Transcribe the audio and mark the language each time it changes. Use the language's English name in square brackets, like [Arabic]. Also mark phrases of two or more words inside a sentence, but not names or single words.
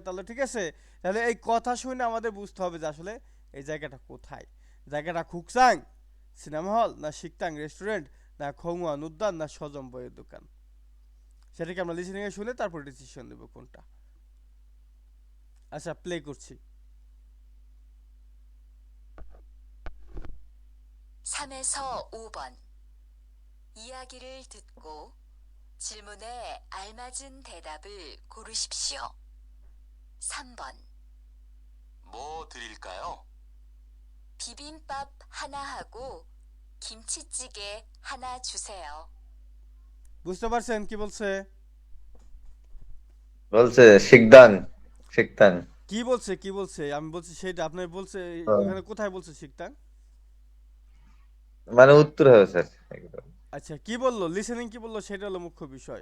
[Bangla] তাহলে ঠিক আছে, তাহলে এই কথা শুনে আমাদের বুঝতে হবে যে আসলে এই জায়গাটা কোথায়। জায়গাটা খুকসাং সিনেমা হল, না শিকতাং রেস্টুরেন্ট, না খোংওয়ান উদ্যান, না সজম বইয়ের দোকান? সেটাকে আমরা লিসেনিং এ শুনে তারপর ডিসিশন নেব কোনটা। আচ্ছা, প্লে করছি। [Korean] 3에서 5번. 이야기를 듣고 질문에 알맞은 대답을 고르십시오. 3번. 뭐 드릴까요? 비빔밥 하나 하고 김치찌개 하나 주세요. [Bangla] বুঝতে পারছেন কি বলছে? বলছে শিকদাং, শিকদাং। কি বলছে, কি বলছে? আমি বলছি সেটা, আপনি বলছে ওখানে কোথায় বলছে শিকতাং? মানে উত্তর হবে স্যার একদম। আচ্ছা, কি বললো? লিসেনিং কি বললো সেটা হলো মুখ্য বিষয়।